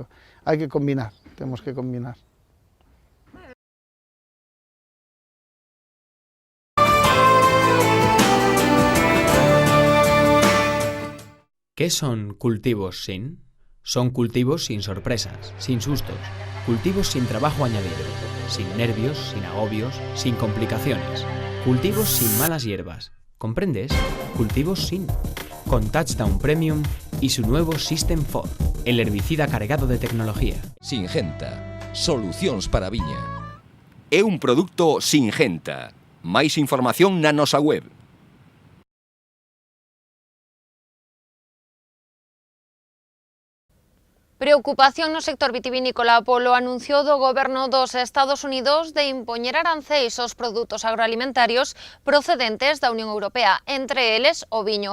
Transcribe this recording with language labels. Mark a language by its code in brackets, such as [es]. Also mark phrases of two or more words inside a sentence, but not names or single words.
[gl] Hai que combinar, temos que combinar. [es] ¿Qué son cultivos sin? Son cultivos sin sorpresas, sin sustos, cultivos sin trabajo añadido, sin nervios, sin agobios, sin complicaciones, cultivos sin malas hierbas. ¿Comprendes? Cultivos sin. Con Touchdown Premium y su nuevo System 4, el herbicida cargado de tecnología. Singenta, [gl] solucións para a viña. É un produto Singenta. Máis información na nosa web. Preocupación no sector vitivinícola polo anuncio do goberno dos Estados Unidos de impoñer aranceis aos produtos agroalimentarios procedentes da Unión Europea, entre eles o viño.